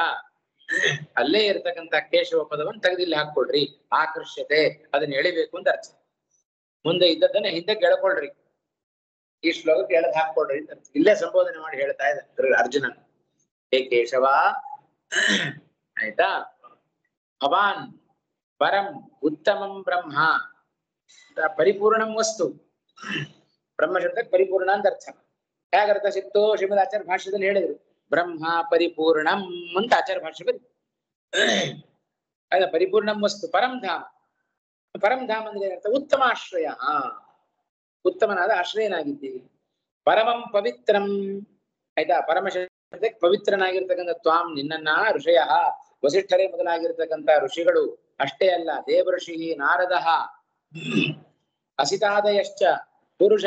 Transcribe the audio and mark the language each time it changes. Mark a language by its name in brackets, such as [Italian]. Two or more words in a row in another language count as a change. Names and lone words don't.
[Kannada] ಅಲ್ಲೇ ಇರ್ತಕ್ಕಂಥ ಕೇಶವ ಪದವನ್ನು ತೆಗೆದಿಲ್ಲಿ ಹಾಕೊಳ್ರಿ. ಆಕರ್ಷತೆ ಅದನ್ನ ಎಳಿಬೇಕು ಅಂತ ಅರ್ಥ. ಮುಂದೆ ಇದ್ದದನ್ನ ಹಿಂದೆ ಕೆಳ್ಕೊಳ್ರಿ, ಈ ಶ್ಲೋಕಕ್ಕೆ ಎಳೆದು ಹಾಕೊಳ್ರಿ ಅಂತ ಇಲ್ಲೇ ಸಂಬೋಧನೆ ಮಾಡಿ ಹೇಳ್ತಾ ಇದ್ದಾರೆ ಅರ್ಜುನನ್. ಹೇ ಕೇಶವ, ಆಯ್ತಾ? [Sanskrit] ಭವಾನ್ ಪರಂ ಉತ್ತಮಂ ಬ್ರಹ್ಮ, ಪರಿಪೂರ್ಣಂ ವಸ್ತು. [Kannada] ಬ್ರಹ್ಮ ಶಬ್ದಕ್ಕೆ ಪರಿಪೂರ್ಣ ಅಂತ ಅರ್ಥ. ಹೇಗರ್ಥ ಸಿಕ್ತು? ಶ್ರೀಮದ್ ಆಚಾರ್ಯ ಭಾಷ್ಯದಲ್ಲಿ ಹೇಳಿದ್ರು, [Sanskrit] ಬ್ರಹ್ಮ ಪರಿಪೂರ್ಣಂ [Kannada] ಅಂತ ಆಚಾರ್ಯ ಭಾಷ್ಯ ಬರೀ. [Sanskrit] ಪರಿಪೂರ್ಣಂ ವಸ್ತು ಪರಂ ಧಾಮ. ಪರಂ ಧಾಮ [Kannada] ಅಂದ್ರೆ ಏನರ್ಥ? ಉತ್ತಮ ಆಶ್ರಯ, ಉತ್ತಮನಾದ ಆಶ್ರಯನಾಗಿದ್ದೀವಿ. [Sanskrit] ಪರಮಂ ಪವಿತ್ರಂ, ಆಯ್ತಾ? [Kannada] ಪರಮ ಶಬ್ದಕ್ಕೆ ಪವಿತ್ರನಾಗಿರ್ತಕ್ಕಂಥ ತ್ವಾಂ ನಿನ್ನನ್ನ ಋಷಯ ವಸಿಷ್ಠರೇ ಮೊದಲಾಗಿರ್ತಕ್ಕಂಥ ಋಷಿಗಳು ಅಷ್ಟೇ ಅಲ್ಲ, ದೇವಋಷಿ ನಾರದ [Sanskrit] ಅಸಿತಾದಯಶ್ಚ ಪುರುಷಂ.